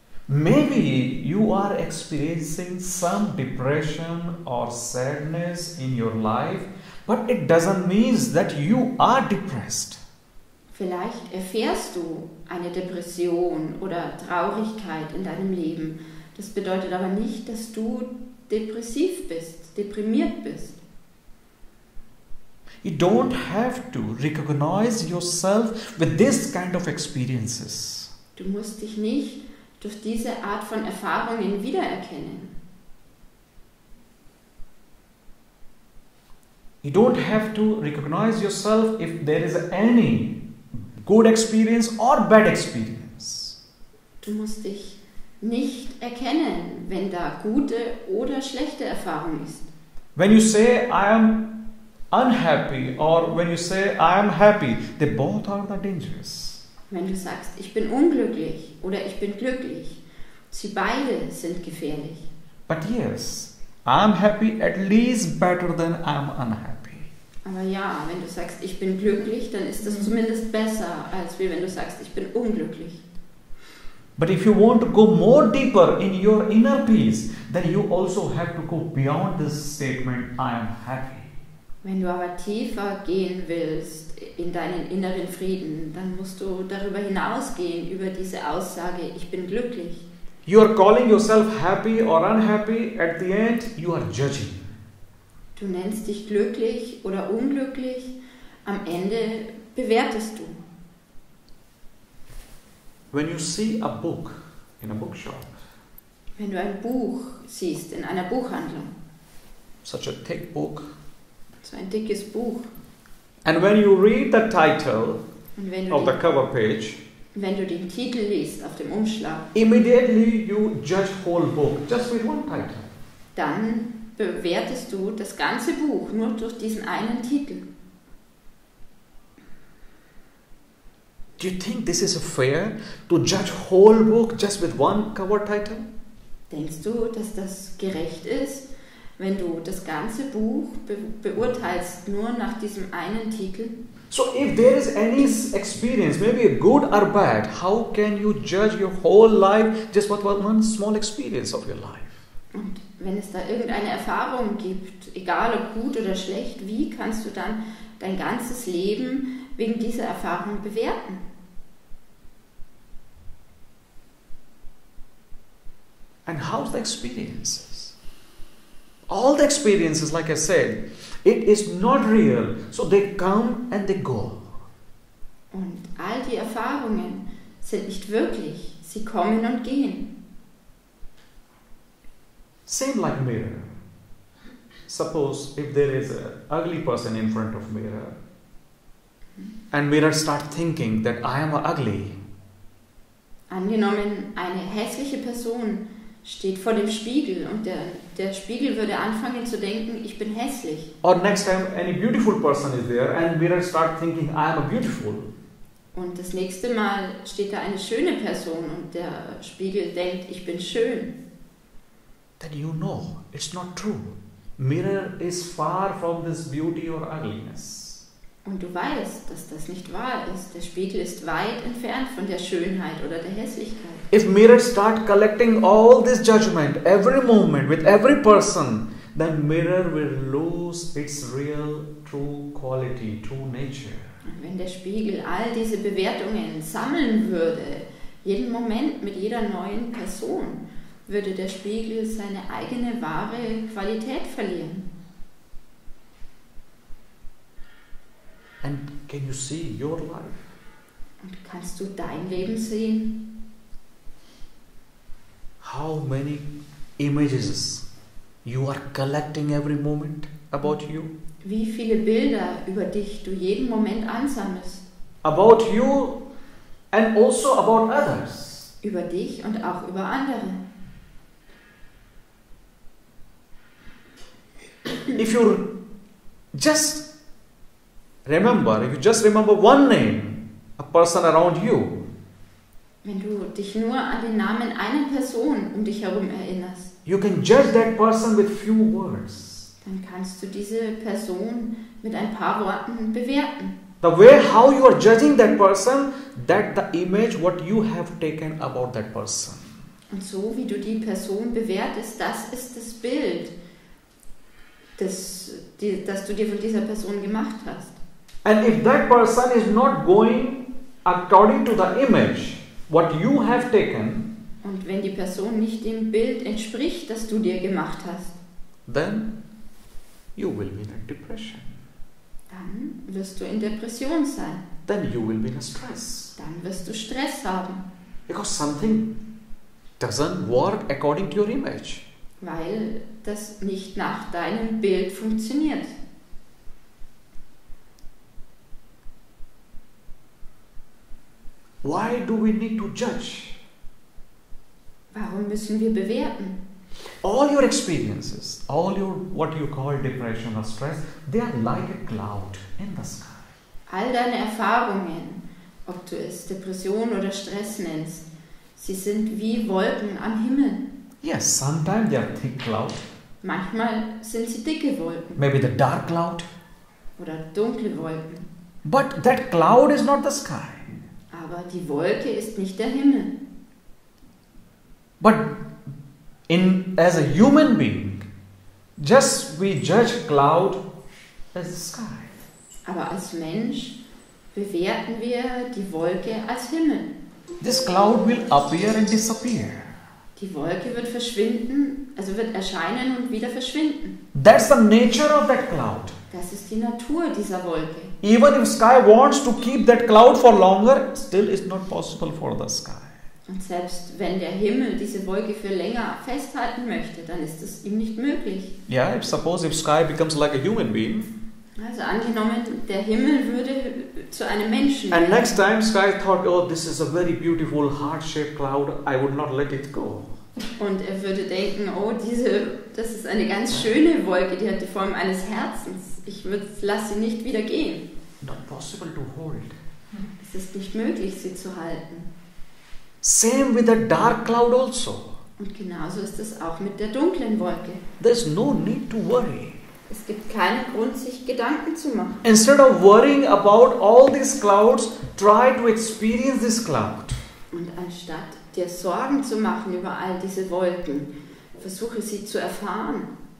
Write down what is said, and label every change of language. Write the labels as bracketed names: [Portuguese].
[English] Maybe you are experiencing some depression or sadness in your life, but it doesn't mean that you are depressed. [German] Vielleicht erfährst du eine Depression oder Traurigkeit in deinem Leben. Das bedeutet aber nicht, dass du depressiv bist, deprimiert bist. [English] You don't have to recognize yourself with this kind of experiences. [German] Du musst dich nicht durch diese Art von Erfahrungen wiedererkennen. [English] You don't have to recognize yourself if there is any good experience or bad experience. [German] Du musst dich nicht erkennen, wenn da gute oder schlechte Erfahrung ist. [English] When you say I am unhappy or when you say I am happy, they both are the dangerous. [German] Wenn du sagst, ich bin unglücklich oder ich bin glücklich, sie beide sind gefährlich. [English] But yes, I'm happy at least better than I'm unhappy. [German] Aber ja, wenn du sagst, ich bin glücklich, dann ist das zumindest besser, als wenn du sagst, ich bin unglücklich. [English] But if you want to go more deeper in your inner peace, then you also have to go beyond this statement, I am happy. [German] Wenn du aber tiefer gehen willst in deinen inneren Frieden, dann musst du darüber hinausgehen, über diese Aussage, ich bin glücklich. [English] You are calling yourself happy or unhappy, at the end you are judging. [German] Du nennst dich glücklich oder unglücklich, am Ende bewertest du. [English] When you see a book in a bookshop, [German] Wenn du ein Buch siehst in einer Buchhandlung, [English] such a thick book, [German] so ein dickes Buch, [English] and when you read the title [German] und wenn [English] of the cover page, [German] den Titel liest auf dem Umschlag, [English] immediately you judge whole book just with one title. [German] dann bewertest du das ganze Buch nur durch diesen einen Titel. [English] Do you think this is fair to judge whole book just with one cover title? [German] Denkst du, dass das gerecht ist, wenn du das ganze Buch beurteilst nur nach diesem einen Titel? [English] So if there is any experience, maybe good or bad, how can you judge your whole life just with one small experience of your life? [German] Und wenn es da irgendeine Erfahrung gibt, egal ob gut oder schlecht, wie kannst du dann dein ganzes Leben wegen dieser Erfahrung bewerten? [English] And how's the experiences? All the experiences, like I said, it is not real. So they come and they go. [German] Und all die Erfahrungen sind nicht wirklich. Sie kommen und gehen. [English] Same like mirror. Suppose if there is an ugly person in front of mirror, and mirror start thinking that I am ugly. [German] Angenommen, eine hässliche Person steht vor dem Spiegel und der Spiegel würde anfangen zu denken, ich bin hässlich. [English] Or next time any beautiful person is there and mirror start thinking I am beautiful. [German] Und das nächste Mal steht da eine schöne Person und der Spiegel denkt, ich bin schön. [English] Then you know it's not true. Mirror is far from this beauty or ugliness. [German] Und du weißt, dass das nicht wahr ist. Der Spiegel ist weit entfernt von der Schönheit oder der Hässlichkeit. [English] If mirror start collecting all this judgment every moment with every person, then mirror will lose its real true quality, true nature. [German] Und wenn der Spiegel all diese Bewertungen sammeln würde, jeden Moment mit jeder neuen Person, würde der Spiegel seine eigene wahre Qualität verlieren. [English] And can you see your life? [German] Und kannst du dein Leben sehen? [English] How many images you are collecting every moment about you? [German] Wie viele Bilder über dich du jeden Moment ansammelst? [English] About you and also about others. [German] Über dich und auch über andere. [English] If you just remember one name, a person around you, [German] Wenn du dich nur an den Namen einer Person um dich herum erinnerst, [English] you can judge that person with few words. [German] dann kannst du diese Person mit ein paar Worten bewerten. [English] The way how you are judging that person, that the image what you have taken about that person. [German] Und so wie du die Person bewertest, das ist das Bild, das du dir von dieser Person gemacht hast. [English] And if that person is not going according to the image what you have taken, [German] Und wenn die Person nicht dem Bild entspricht, das du dir gemacht hast, [English] then you will be in a depression. [German] dann wirst du in Depression sein. [English] Then you will be in a stress. [German] Dann wirst du Stress haben, [English] Because something doesn't work according to your image. [German] weil das nicht nach deinem Bild funktioniert. [English] Why do we need to judge? [German] Warum müssen wir bewerten? [English] All your experiences, all your what you call depression or stress, they are like a cloud in the sky. [German] All deine Erfahrungen, ob du es Depression oder Stress nennst. Sie sind wie Wolken am Himmel. [English] Yes, sometimes they are thick cloud, [German] Manchmal sind sie dicke Wolken [English] maybe the dark cloud. [German] oder dunkle Wolken. [English] But that cloud is not the sky. [German] Aber die Wolke ist nicht der Himmel. [English] But as a human being, just we judge cloud as the sky. [German] Aber als Mensch bewerten wir die Wolke als Himmel. [English] This cloud will appear and disappear. [German] Die Wolke wird verschwinden, also wird erscheinen und wieder verschwinden. [English] That's the nature of that cloud. [German] Das ist die Natur dieser Wolke. [English] Even if sky wants to keep that cloud for longer, still it's not possible for the sky. [German] Und selbst wenn der Himmel diese Wolke für länger festhalten möchte, dann ist es ihm nicht möglich. [English] Yeah, suppose if sky becomes like a human being, [German] Also angenommen, der Himmel würde zu einem Menschen [English] and [German] werden. [English] next time sky thought, oh, this is a very beautiful heart-shaped cloud, I would not let it go. [German] Und er würde denken, oh, das ist eine ganz schöne Wolke, die hat die Form eines Herzens. Ich lasse sie nicht wieder gehen. [English] Not possible to hold. [German] Es ist nicht möglich, sie zu halten. [English] Same with the dark cloud also. [German] Und genauso ist es auch mit der dunklen Wolke. [English] There's no need to worry. [German] Es gibt keinen Grund, sich Gedanken zu machen. [English] Instead of worrying about all these clouds, try to experience this cloud. [German] Und anstatt dir Sorgen zu machen über all diese Wolken, versuche sie zu erfahren.